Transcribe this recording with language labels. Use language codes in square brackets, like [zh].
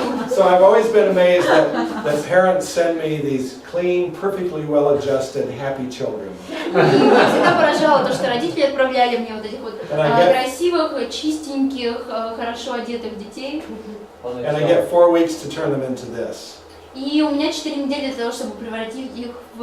[en] So I've always been amazed that parents send me these clean, perfectly well-adjusted, happy children. [ru] И меня всегда поражало то, что родители отправляли мне вот этих вот [en] And [ru] красивых, чистеньких, хорошо одетых детей. [en] I get 4 weeks to turn them into this. [ru] И у меня 4 недели для того, чтобы превратить их в